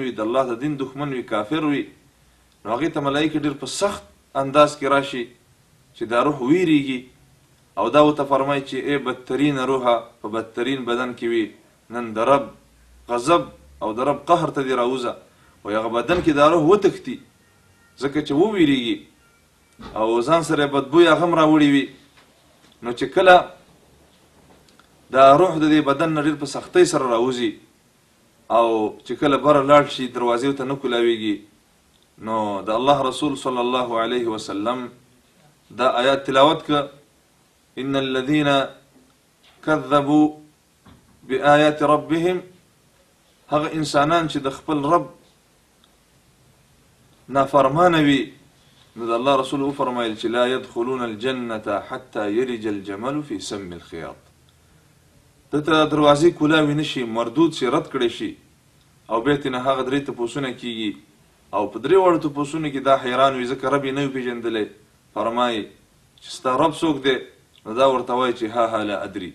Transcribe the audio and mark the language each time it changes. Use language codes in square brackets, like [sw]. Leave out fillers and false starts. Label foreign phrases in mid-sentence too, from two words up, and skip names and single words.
[ps] وي، د الله د دین دښمن وي، کافر وي، نو هغې ته ملایکې ډېر په سخت انداز کې راشي چې دا روح ویریږي، او دا ورته فرمایي چې ای بدترین روحه، په بدترین بدن کې وي، نن د رب غضب او د رب قهر ته دې راوځه، او هغه بدن کې دا روح وتښتي، ځکه چې وویریږي او ځان سره یې بدبوی هغه هم راوړي وي. نو چې کله دا روح د دې بدن نه ډېر په سختۍ سره راوځي، او چې کله بره لاړ شي، دروازې ورته نه کولاویږي، نو د الله رسول صلی الله علیه وسلم دا آیات تلاوت که: [ar] ان الذين كذبوا بآيات ربهم، [ps] هغه انسانان چې د خپل رب نافرمانه وي، نو د الله رسول وفرمایل چې [ar] لا يدخلون الجنة حتى يلج الجمل في سم الخياط. [ps] دته دروازې کولاوي نشي، مردود شي، رد کړی شي، او بیا ترنه هغه درې تپوسونه کیږي، او په درې واړو تپوسونو کې دا حیران وي، ځکه رب یې نه وي پېژندلی. فرمایي چې ستا رب څوک دی؟ نو دا ورته وایي چې ها ها [ar] لا ادري.